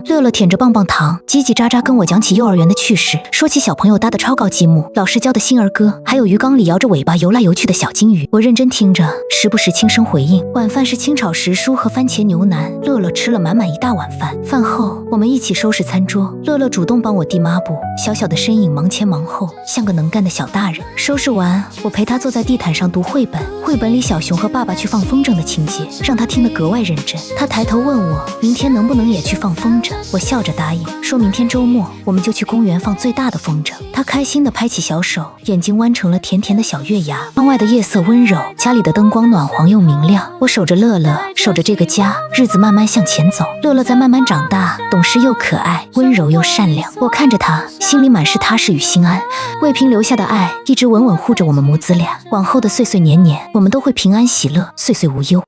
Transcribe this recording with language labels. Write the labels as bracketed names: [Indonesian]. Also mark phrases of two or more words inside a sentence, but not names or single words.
[Chinese] 樂樂舔着棒棒糖，嘰嘰喳喳跟我講起幼兒園的趣事，說起小朋友搭的超高積木，老師教的新兒歌，還有魚缸裡搖着尾巴游來游去的小金魚。我認真聽着，時不時輕聲回應。晚飯是清炒時蔬和番茄牛腩，樂樂吃了滿滿一大碗飯。飯後，我們一起收拾餐桌，樂樂主動幫我遞抹布，小小的身影忙前忙後，像個能幹的小大人。收拾完，我陪他坐在地毯上讀繪本，繪本裡小熊和爸爸去放风筝的情節，讓他聽得格外認真。他抬頭問我，明天能不能也去放風筝？我笑着答應，說明天周末我們就去公園放最大的風筝。他開心地拍起小手，眼睛彎成了甜甜的小月牙。窗外的夜色溫柔，家裡的燈光暖黃又明亮。我守着樂樂，守着這個家，日子慢慢向前走。樂樂在慢慢長大，懂事又可愛，溫柔又善良。我看着他，心裡滿是踏實與心安。魏平留下的愛，一直穩穩護着我們母子倆。往後的歲歲年年，我們都會平安喜樂，歲歲無憂。